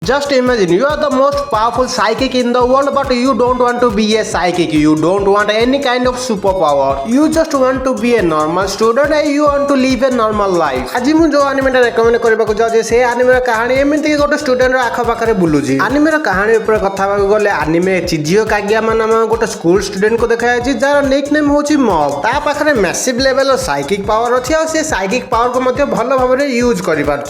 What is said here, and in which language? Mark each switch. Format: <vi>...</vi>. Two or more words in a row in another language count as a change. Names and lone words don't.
<en>Just imagine you are the most powerful psychic in the world, but you don't want to be a psychic. You don't want any kind of superpower. You just want to be a normal student and you want to live a normal life.</en> <or>আজি ମୁଁ ଯୋଉ ଆନିମେଟା ରେକମେଣ୍ଡ କରିବାକୁ ଯାଉଛି ସେ ଆନିମେର କାହାଣୀ ଏମିତି କି ଗୋଟେ ଷ୍ଟୁଡେଣ୍ଟର ଆଖପାଖରେ ବୁଲୁଛି। ଆନିମେର କାହାଣୀ ଉପରେ କଥା ହେବାକୁ ଗଲେ ଆନିମେ ଚିଜିଓ କାଗିୟାମା ନାମକ ଗୋଟେ</or> <en>school student</en> <or>ଦେଖାଯାଇଛି ଯାହାର</or> <en>nick name</en> <or>ହେଉଛି ମବ୍। ତା ପାଖରେ</or> <en>massive level psychic power</en> <or>ଅଛି ଆଉ ସେ</or> <en>psychic power</en> <or>ମଧ୍ୟ ଭଲ ଭାବରେ ୟୁଜ୍ କରିପାରୁଛି।</or>